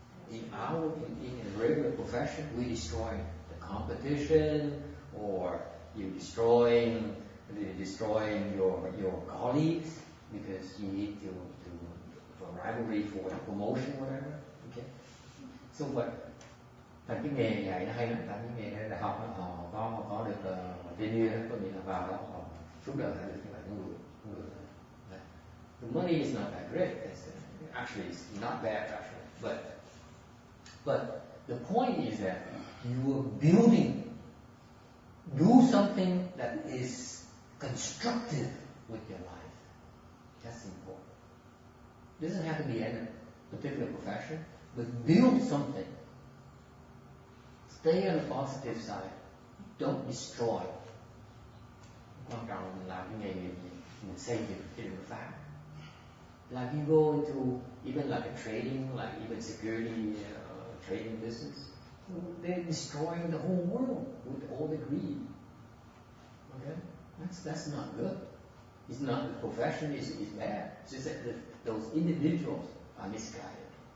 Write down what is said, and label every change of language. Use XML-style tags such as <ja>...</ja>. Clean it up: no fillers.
<en>Okay. In a regular profession, we destroy the competition, or you're destroying your colleagues because you need to for rivalry, for promotion, whatever. Okay. So what?</en> <vi>Tại cái nghề dạy nó hay lắm, tại cái nghề đại học họ có được tenure, có nghĩa là vào đó họ suốt đời phải được như vậy, không được.</vi> <en>The money is not that great. Actually, it's not bad actually, but the point is that you are building. Do something that is constructive with your life. That's important. It doesn't have to be in a particular profession, but build something. Stay on the positive side. Don't destroy.</en> <vi>Quan trọng là mình làm cái nghề nghiệp gì, mình xây dựng cái đường phát.</vi> <en>Like you go into even like a trading, like even security trading business, they're destroying the whole world with all the greed. Okay, that's not good. It's not the profession is bad. It's just that those individuals are misguided.</en>